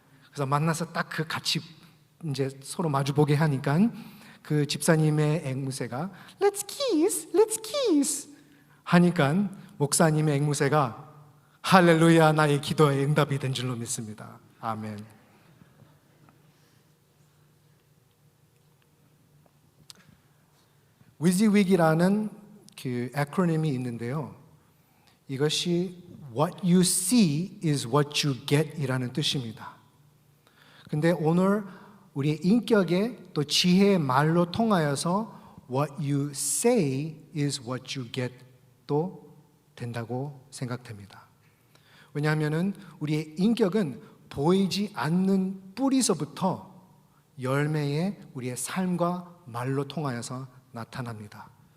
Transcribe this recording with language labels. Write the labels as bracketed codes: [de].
[ko] 그래서 만나서 딱 그 같이 이제 서로 마주보게 하니까 그 집사님의 앵무새가 [en] Let's kiss, let's kiss [ko] 하니까 목사님의 앵무새가 할렐루야, 나의 기도에 응답이 된 줄로 믿습니다. 아멘. 위지윅이라는 그 에크로님이 있는데요. 이것이 [en] What you see is what you get [ko] 이라는 뜻입니다. 근데 오늘 우리의 인격에 또 지혜의 말로 통하여서 [en] What you say is what you get [ko] 도 된다고 생각됩니다. 왜냐하면 우리의 인격은 보이지 않는 뿌리서부터 열매에 우리의 삶과 말로 통하여서 나타납니다.